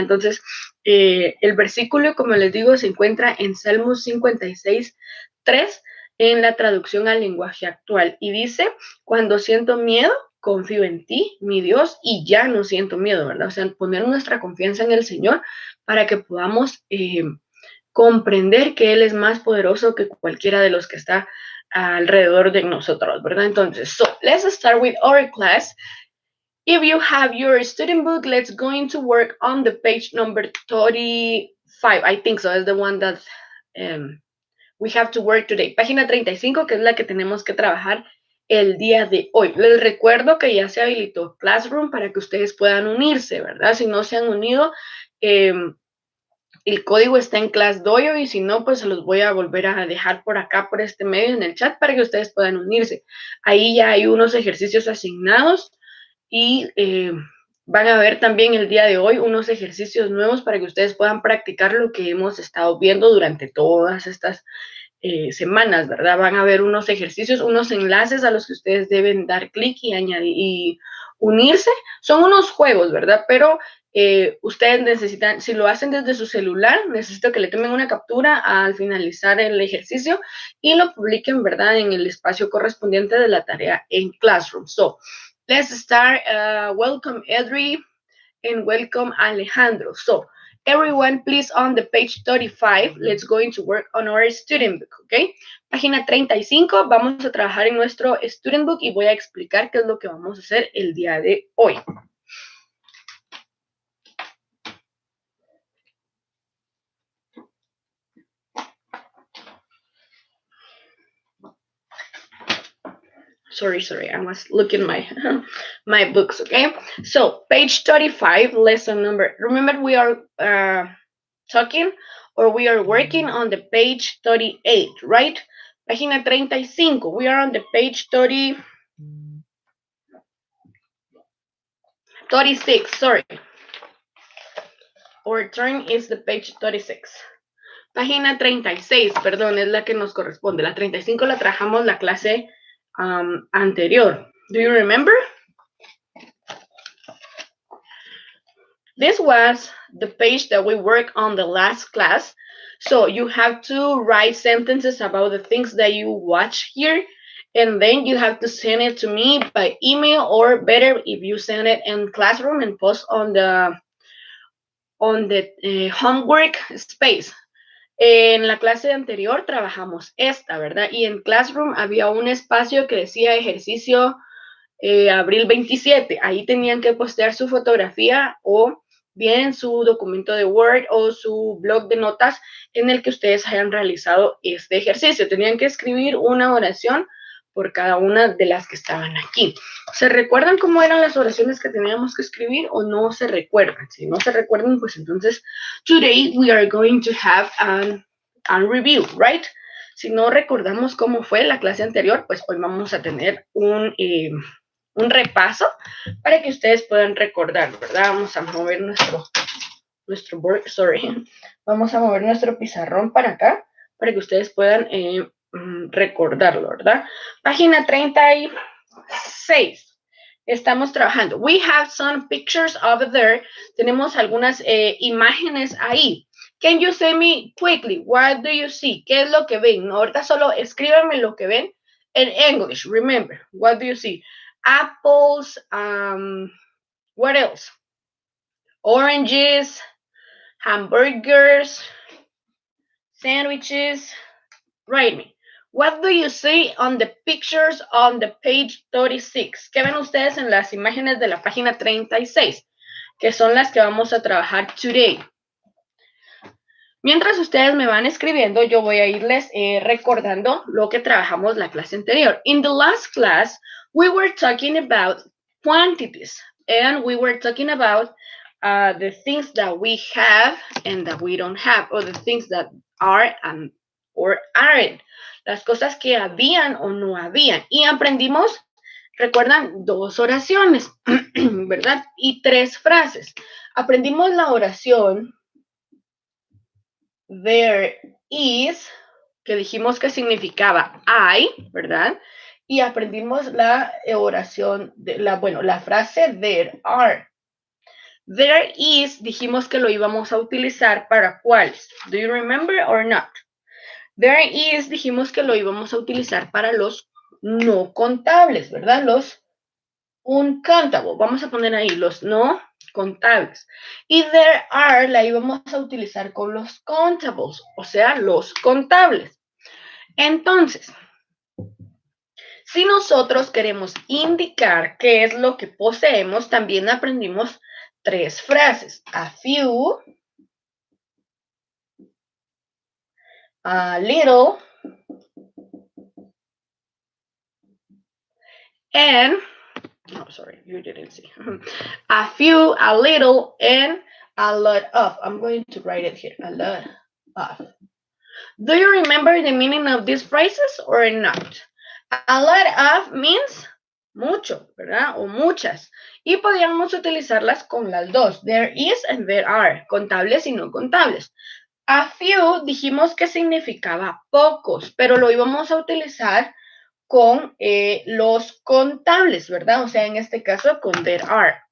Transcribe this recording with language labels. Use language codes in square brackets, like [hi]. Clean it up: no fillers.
[es] Entonces, el versículo, como les digo, se encuentra en Salmos 56:3 en la traducción al lenguaje actual y dice, cuando siento miedo, confío en ti, mi Dios, y ya no siento miedo, ¿verdad? O sea, poner nuestra confianza en el Señor para que podamos comprender que Él es más poderoso que cualquiera de los que está alrededor de nosotros, ¿verdad? Entonces, [en] so let's start with our class. If you have your student book, let's going to work on the page number 35. I think so. It's the one that we have to work today. [es] Página 35, que es la que tenemos que trabajar el día de hoy. Les recuerdo que ya se habilitó Classroom para que ustedes puedan unirse, ¿verdad? Si no se han unido, el código está en ClassDojo y si no, pues se los voy a volver a dejar por acá, por este medio, en el chat para que ustedes puedan unirse. Ahí ya hay unos ejercicios asignados y van a ver también el día de hoy unos ejercicios nuevos para que ustedes puedan practicar lo que hemos estado viendo durante todas estas semanas, ¿verdad? Van a ver unos ejercicios, unos enlaces a los que ustedes deben dar clic y añadir y unirse. Son unos juegos, ¿verdad? Pero ustedes necesitan, si lo hacen desde su celular, necesito que le tomen una captura al finalizar el ejercicio y lo publiquen, ¿verdad? En el espacio correspondiente de la tarea en Classroom. [en] So, let's start. Welcome, Edri, and welcome, Alejandro. So, everyone, please, on the page 35, let's go into work on our student book, ¿ok? [es] Página 35, vamos a trabajar en nuestro student book y voy a explicar qué es lo que vamos a hacer el día de hoy. [en] Sorry, I was looking my my books, okay? So, page 35, lesson number, remember we are talking or we are working on the page 38, right? [es] Página 35, [en] we are on the page 36, sorry. Our turn is the page 36. [es] Página 36, perdón, es la que nos corresponde. La 35 la trabajamos la clase anterior. [en] Do you remember? This was the page that we worked on the last class. So you have to write sentences about the things that you watch here, and then you have to send it to me by email, or better if you send it in Classroom and post on the homework space. [es] En la clase anterior trabajamos esta, ¿verdad? Y en Classroom había un espacio que decía ejercicio abril 27. Ahí tenían que postear su fotografía o bien su documento de Word o su blog de notas en el que ustedes hayan realizado este ejercicio. Tenían que escribir una oración por cada una de las que estaban aquí. ¿Se recuerdan cómo eran las oraciones que teníamos que escribir o no se recuerdan? Si no se recuerdan, pues entonces, [en] today we are going to have a review, right? [es] Si no recordamos cómo fue la clase anterior, pues hoy vamos a tener un repaso para que ustedes puedan recordar, ¿verdad? Vamos a mover nuestro [en] board, sorry. [es] Vamos a mover nuestro pizarrón para acá para que ustedes puedan recordarlo, ¿verdad? Página 36. Estamos trabajando. [en] We have some pictures over there. [es] Tenemos algunas imágenes ahí. [en] Can you say me quickly, what do you see? [es] ¿Qué es lo que ven? Ahorita solo escríbanme lo que ven en English. [en] Remember, what do you see? Apples, what else? Oranges, hamburgers, sandwiches. Write me. What do you see on the pictures on the page 36? [es] ¿Qué ven ustedes en las imágenes de la página 36? Que son las que vamos a trabajar [en] today. [es] Mientras ustedes me van escribiendo, yo voy a irles recordando lo que trabajamos la clase anterior. [en] In the last class, we were talking about quantities, and we were talking about the things that we have and that we don't have, or the things that are and or aren't, [es] las cosas que habían o no habían. Y aprendimos, recuerdan, 2 oraciones, ¿verdad? Y 3 frases. Aprendimos la oración there is, que dijimos que significaba hay, ¿verdad? Y aprendimos la oración, la frase there are. There is, dijimos que lo íbamos a utilizar para cuáles. [en] Do you remember or not? [es] There is, dijimos que lo íbamos a utilizar para los no contables, ¿verdad? Los uncountable. Vamos a poner ahí los no contables. Y there are la íbamos a utilizar con los countables, o sea, los contables. Entonces, si nosotros queremos indicar qué es lo que poseemos, también aprendimos 3 frases. [en] A few, a little, and, oh, sorry, you didn't see. A few, a little, and A lot of. I'm going to write it here. A lot of. Do you remember the meaning of these phrases or not? A lot of means [es] mucho, ¿verdad? O muchas. Y podríamos utilizarlas con las dos. There is and there are. Contables y no contables. A few dijimos que significaba pocos, pero lo íbamos a utilizar con los contables, ¿verdad? O sea, en este caso con there are.